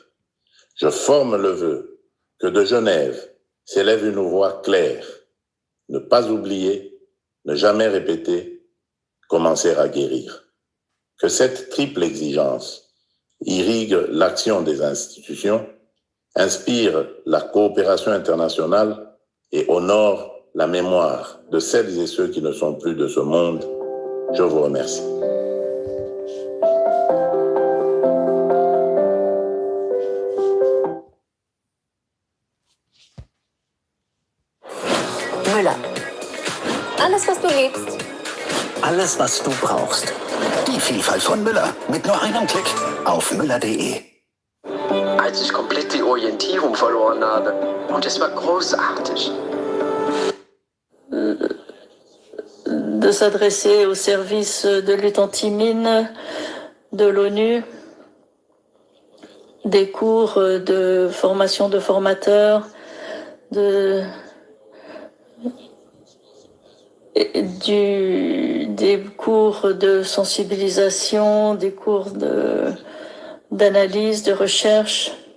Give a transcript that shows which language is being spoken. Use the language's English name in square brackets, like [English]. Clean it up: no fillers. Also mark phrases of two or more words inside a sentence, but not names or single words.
[French] Je forme le vœu que de Genève s'élève une voix claire, ne pas oublier, ne jamais répéter, commencer à guérir. Que cette triple exigence irrigue l'action des institutions, inspire la coopération internationale et honore la mémoire de celles et ceux qui ne sont plus de ce monde. Je vous remercie. [German] Müller. Alles, was du liebst. Alles, was du brauchst. Die Vielfalt von Müller. Mit nur einem Klick auf müller.de. Als ich komplett die Orientierung verloren habe. Und es war großartig. [French] De s'adresser au service de lutte anti-mine de l'ONU, des cours de formation de formateurs, des cours de sensibilisation, des cours d'analyse, de recherche.